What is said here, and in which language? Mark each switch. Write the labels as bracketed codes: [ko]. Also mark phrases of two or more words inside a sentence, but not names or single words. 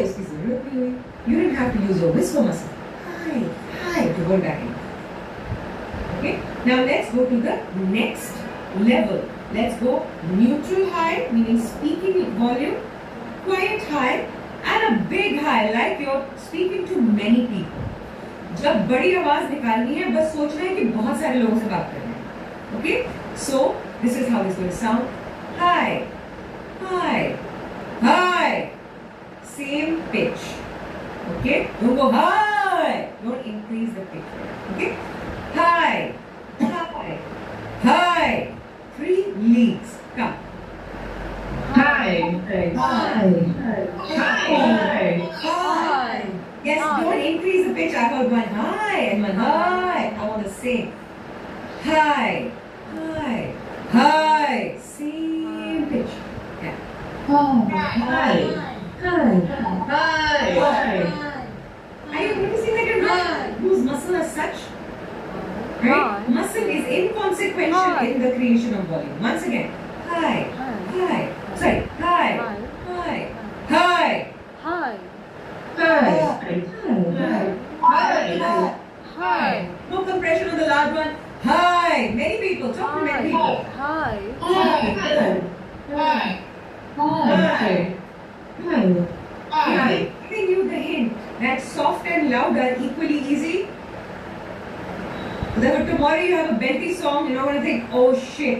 [en] You didn't have to use your whisper muscle, hi, hi, to hold back in. Okay? Now let's go to the next level. Let's go neutral high, meaning speaking volume, quiet high, and a big high, like you're speaking to many people. [hi] जब बड़ी आवाज निकालनी है, बस सोचना है कि बहुत सारे लोगों से बात करना है. [en] Okay? So this is how it's going to sound. Hi, hi, hi. Same pitch. Okay? Don't go hi. Don't increase the pitch. Okay? Hi, hi, hi. 3 leads. Come. Hi. Yes, don't increase the pitch. I heard one hi and one hi. I want to sing. Hi, hi, hi. Same pitch. Yeah. Are you noticing that you're not use muscle as such? Right? Muscle is inconsequential in the creation of volume. Once again, hi, hi. Sorry, hi, hi, hi. Hi. No compression on the loud one. Hi. Many people. Talk to many people. Giving you the hint that soft and loud are equally easy. Then tomorrow you have a belty song, you're not going to think, oh shit.